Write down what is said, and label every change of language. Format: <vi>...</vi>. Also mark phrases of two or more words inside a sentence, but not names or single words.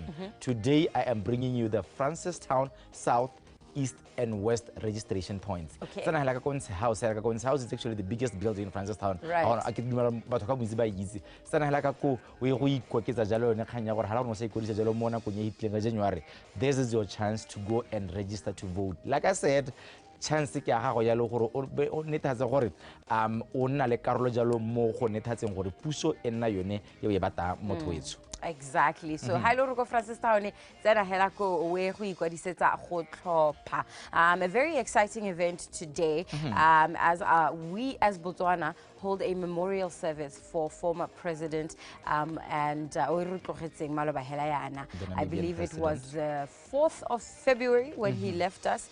<en>Today, I am bringing you the Francistown South, East and West registration points. Okay. House is actually the biggest building in Francistown. This is your chance to go and register to vote.</en> <tn>Like I said, chance ke ya gago ya le gore o netatse gore o nna le karolo jalo mo go netatseng gore puso e nna yone e e bata motho wetso.</tn> <en>Exactly. So, hello, Ruko Francistown. A very exciting event today, as we as Botswana hold a memorial service for former president I believe it was the 4th of February when he left us.</en>